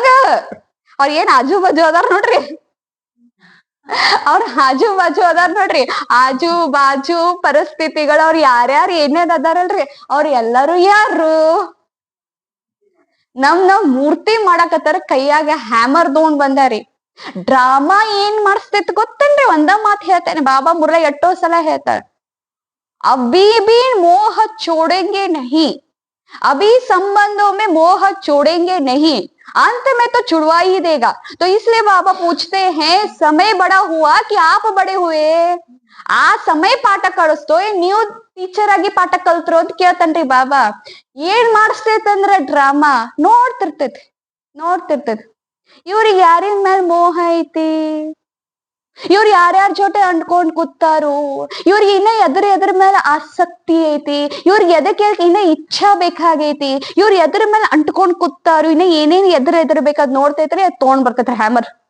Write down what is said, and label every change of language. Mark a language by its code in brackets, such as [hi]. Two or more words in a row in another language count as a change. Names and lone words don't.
[kn] ಅವ್ರ ಏನ್ ಆಜು ಬಾಜು ಅದಾರ ನೋಡ್ರಿ, ಅವ್ರ ಆಜು ಬಾಜು ಅದಾರ ನೋಡ್ರಿ, ಆಜು ಬಾಜು ಪರಿಸ್ಥಿತಿಗಳು ಅವ್ರ ಯಾರ್ಯಾರು ಏನೇನ್ ಅದಾರಲ್ರಿ ಅವ್ರ ಎಲ್ಲಾರು ಯಾರು ನಮ್ ಮೂರ್ತಿ ಮಾಡಾಕತ್ತಾರ, ಕೈಯಾಗ ಹ್ಯಾಮರ್ ತಗೊಂಡ್ ಬಂದಾರಿ. ಡ್ರಾಮಾ ಏನ್ ಮಾಡಿಸ್ತೈತಿ ಗೊತ್ತೇನ್ರಿ? ಒಂದ ಮಾತ್ ಹೇಳ್ತೇನೆ, ಬಾಬಾ ಮುರ್ರಾ ಎಷ್ಟೋ ಸಲ ಹೇಳ್ತಾರ, [hi] अभी भी मोह छोड़ेंगे नहीं, अभी संबंधों में मोह छोड़ेंगे नहीं, अंत में तो छुड़वा ही देगा. तो इसलिए बाबा पूछते हैं समय बड़ा हुआ कि आप बड़े हुए? [kn] ಆ ಸಮಯ ಪಾಠ ಕಳಿಸ್ತೋ ನೀವು ಟೀಚರ್ ಆಗಿ ಪಾಠ ಕಲ್ತ್ರು ಅಂತ ಕೇಳ್ತನ್ರಿ ಬಾಬಾ. ಏನ್ ಮಾಡಿಸ್ತೈತಂದ್ರ ಡ್ರಾಮಾ ನೋಡ್ತಿರ್ತೈತಿ. ಇವ್ರಿಗೆ ಯಾರಿನ ಮೇಲೆ ಮೋಹ ಐತಿ, ಇವ್ರು ಯಾರ್ಯಾರ ಜೊತೆ ಅಂಟ್ಕೊಂಡ್ ಕೂತಾರು, ಇವ್ರಿಗೆ ಇನ್ನ ಎದ್ರ ಮೇಲೆ ಆಸಕ್ತಿ ಐತಿ, ಇವ್ರಿಗೆ ಎದಕ್ಕೆ ಇನ್ನ ಇಚ್ಛಾ ಬೇಕಾಗೈತಿ, ಇವ್ರ ಎದ್ರ ಮೇಲೆ ಅಂಟ್ಕೊಂಡ್ ಕೂತಾರು, ಇನ್ನ ಏನೇನ್ ಎದ್ರ ಬೇಕಾದ್ ನೋಡ್ತೈತ್ರಿ, ಅದ್ ತಗೊಂಡ್ ಬರ್ತೈತ್ರಿ ಹ್ಯಾಮರ್.